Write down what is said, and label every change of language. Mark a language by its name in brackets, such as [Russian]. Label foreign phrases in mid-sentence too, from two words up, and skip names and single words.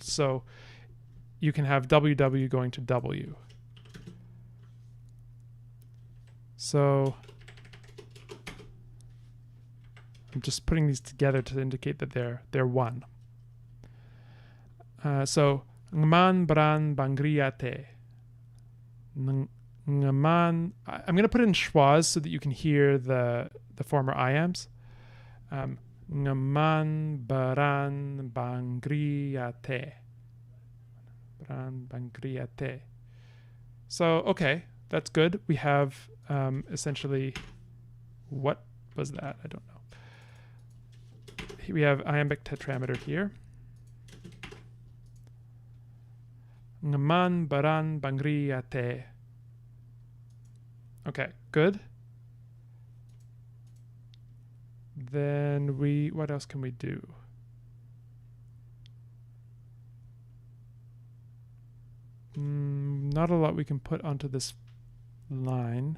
[English] So you can have WW going to W. So I'm just putting these together to indicate that they're one. So ngman bran bangriate. Ngman. I'm going to put it in schwas so that you can hear the former iams. Ngman bran bangriate. Bangriate. So okay, that's good. We have essentially, what was that? I don't know. We have iambic tetrameter here. Ngaman baran bangriate. Okay, good. Then what else can we do? Not a lot we can put onto this line.